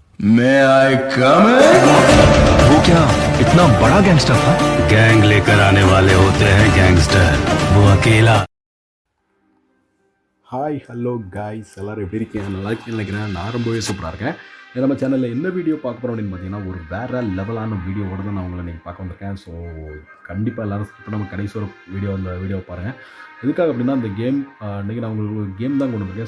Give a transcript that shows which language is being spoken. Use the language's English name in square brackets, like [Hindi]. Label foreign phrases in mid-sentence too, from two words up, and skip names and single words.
[English] May I come in? [Hindi] वो क्या इतना बड़ा गैंगस्टर था? गैंग लेकर आने वाले होते हैं गैंगस्टर, वो अकेला। [English] Hi hello guys [Tamil] எல்லோரும் எப்படி இருக்கீங்க? நல்லா இருக்கீங்கன்னு நினைக்கிறேன். நான் ரொம்பவே சூப்பராக இருக்கேன். நம்ம சேனலில் என்ன வீடியோ பார்க்க போகிறோம் அப்படின்னு பார்த்தீங்கன்னா, ஒரு வேறு லெவலான வீடியோவோட தான் நான் உங்களை நீங்கள் பார்க்க வந்திருக்கேன். ஸோ கண்டிப்பாக எல்லோரும் ஸ்கிப் பண்ணாமல் கடைசி ஒரு வீடியோ பாருங்கள். எதுக்காக அப்படின்னா, அந்த கேம் இன்றைக்கி நான் உங்களுக்கு ஒரு கேம் தான் கொண்டு வந்திருக்கேன்.